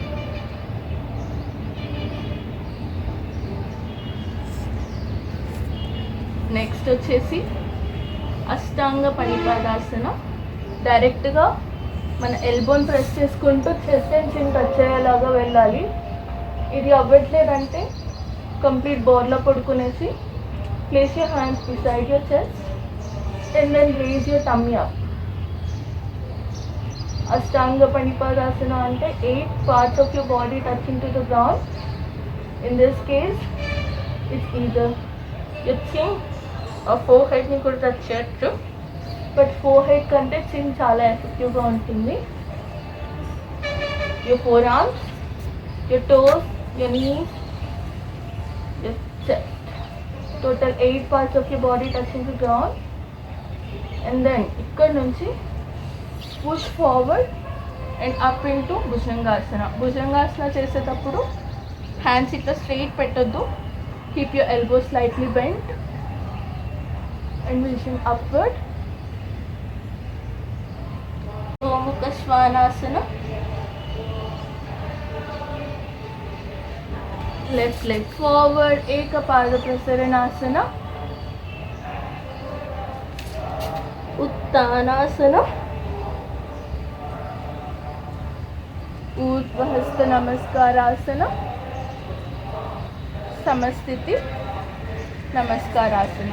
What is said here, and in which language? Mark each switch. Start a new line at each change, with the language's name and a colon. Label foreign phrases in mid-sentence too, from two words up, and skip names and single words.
Telugu: నెక్స్ట్ వచ్చేసి అష్టాంగ పనిపాదాసన. డైరెక్ట్గా మన ఎల్బోని ప్రెస్ చేసుకుంటూ
English: chest and chin touch
Telugu: అయ్యేలాగా వెళ్ళాలి. ఇది అవ్వట్లేదంటే కంప్లీట్ బోర్లో పడుకునేసి
English: place your hands beside your chest and then raise your tummy up. Ashtanga Panipadasana ante 8 parts of your body touching to the ground. In this case, it's either your chin or forehead
Telugu: నీ కూడా టచ్ చేయొచ్చు,
English: but forehead
Telugu: కంటే చిన్ చాలా ఎఫెక్టివ్ గా ఉంటుంది.
English: Your forearms, your toes, your knees, your chest. Total 8 parts of your body touching the ground. And then
Telugu: ఇక్కడ నుంచి
English: push forward and up into భుజంగాసన.
Telugu: భుజంగాసన చేసేటప్పుడు హ్యాండ్స్ ఇట్లా స్ట్రైట్ పెట్టొద్దు,
English: keep your elbow slightly bent and vision upward.
Sanskrit: గోముఖ శ్వానాసన.
English: left leg forward.
Sanskrit: ఏకపాద ప్రసరణాసన. उत्तानासना. ऊर्ध्वहस्त नमस्कारासना. समस्थिति नमस्कारासना.